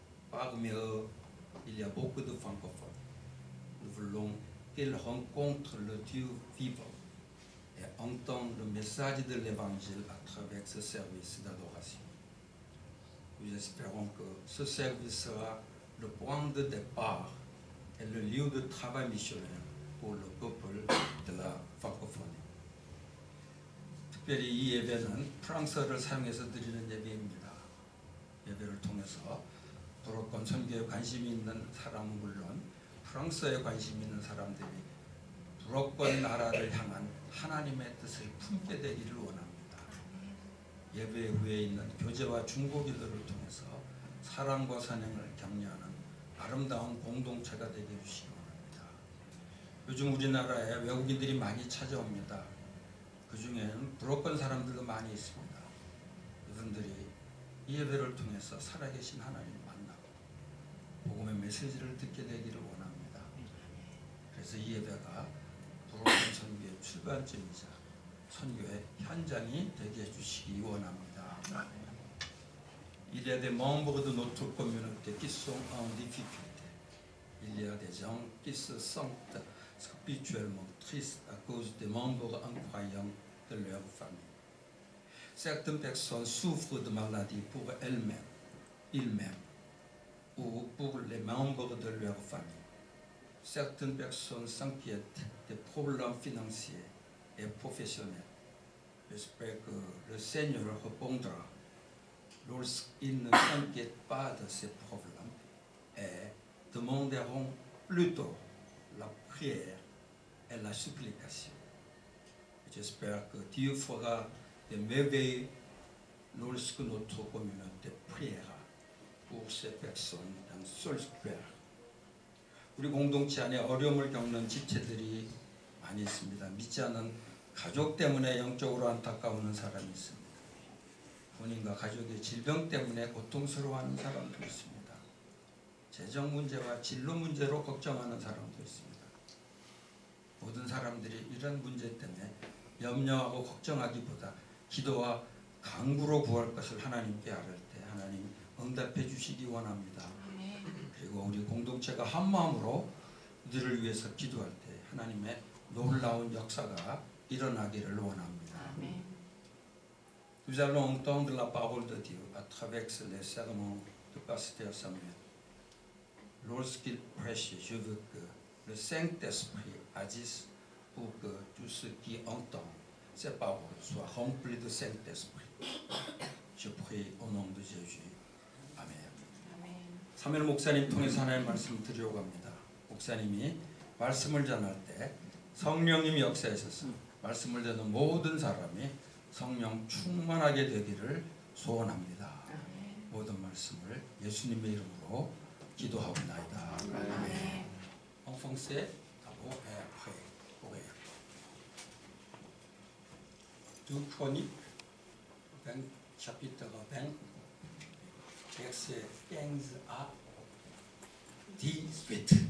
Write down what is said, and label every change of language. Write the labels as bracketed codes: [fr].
[fr] Parmi eux, il y a beaucoup de francophones. Nous voulons qu'ils rencontrent le Dieu vivant et entendent le message de l'Évangile à travers ce service d'adoration. Nous espérons que ce service sera le point de départ et le lieu de travail missionnaire pour le peuple de la francophonie. [ko] 특별히 이 예배는 프랑스어를 사용해서 드리는 예배입니다. 예배를 통해서 불어권 선교에 관심이 있는 사람은 물론 프랑스어에 관심이 있는 사람들이 불어권 나라를 향한 하나님의 뜻을 품게 되기를 원합니다. 예배 후에 있는 교제와 중보기도를 통해서 사랑과 선행을 격려하는 아름다운 공동체가 되게 해주시기 원합니다. 요즘 우리나라에 외국인들이 많이 찾아옵니다. 그 중에는 불어권 사람들도 많이 있습니다. 이분들이 이 예배를 통해서 살아계신 하나님을 만나고 복음의 메시지를 듣게 되기를 원합니다. 그래서 이 예배가 불어권 선교의 출발점이자 선교의 현장이 되게 해주시기 원합니다. [fr] Il y a des membres de notre communauté qui sont en difficulté. Il y a des gens qui se sentent spirituellement tristes à cause des membres incroyants de leur famille. Certaines personnes souffrent de maladies pour ils-mêmes ou pour les membres de leur famille. Certaines personnes s'inquiètent des problèmes financiers et professionnels. J'espère que le Seigneur répondra lorsqu'ils ne s'inquiètent pas de ces problèmes et demanderont plutôt la prière et la supplication. J'espère que Dieu fera des merveilles lorsque notre communauté priera pour ces personnes dans seul cœur. [ko] 우리 공동체 안에 어려움을 겪는 지체들이 많이 있습니다. 믿지 않는 가족 때문에 영적으로 안타까워하는 사람이 있습니다. 본인과 가족의 질병 때문에 고통스러워하는 사람도 있습니다. 재정 문제와 진로 문제로 걱정하는 사람도 있습니다. 모든 사람들이 이런 문제 때문에 염려하고 걱정하기보다 기도와 간구로 구할 것을 하나님께 아뢰 때 하나님 응답해 주시기 원합니다. 그리고 우리 공동체가 한 마음으로 이들을 위해서 기도할 때 하나님의 놀라운 역사가 일어나기를 원합니다. [fr] Nous allons entendre la parole de Dieu à travers les sermons de Pasteur Samuel. Lorsqu'il prêche, je veux que le Saint-Esprit agisse pour que tous ceux qui entendent ces paroles soient remplis de Saint-Esprit. Je prie au nom de Jésus. 아멘. [ko] 사무엘 목사님 통해서 하나님의 말씀을 드리려고 합니다. 목사님이 말씀을 전할 때 성령님이 역사하셔서 말씀을 듣는 모든 사람이 성령 충만하게 되기를 소원합니다. 모든 말씀을 예수님의 이름으로 기도하옵나이다. 아멘. [fr] En français, d'abord et après. Coréen. 2 Chroniques, chapitre 20, verset 15 à 18.